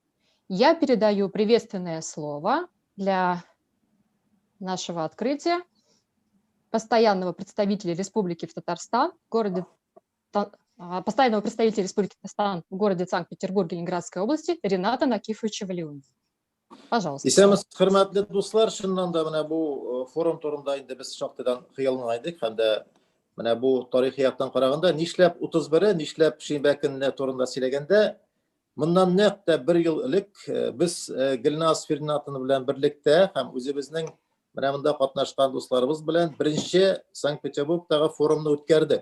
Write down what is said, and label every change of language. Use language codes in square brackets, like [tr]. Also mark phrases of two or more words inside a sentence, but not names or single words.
[ru] Я передаю приветственное слово для нашего открытия постоянного представителя Республики Татарстан в городе постоянного представителя Республики Татарстан в городе Санкт-Петербурге Ленинградской области Рената Накифовича Валиуна. Пожалуйста. [tt] Исәмез, хөрмәтле дуслар, шуннан да менә бу форум турында инде без шактыйдан хыялланайдык, һәм дә менә бу тарихи яктан караганда, нишләп 31-е, нишләп шимбә көнне турында сөйләгәндә, моннан нәкъ тә 1 ел элек без Гөлназ Фирнатовна белән берлектә һәм үзебезнең менә монда катнашкан дусларыбыз белән беренче Санкт-Петербургтагы форумны үткәрдек.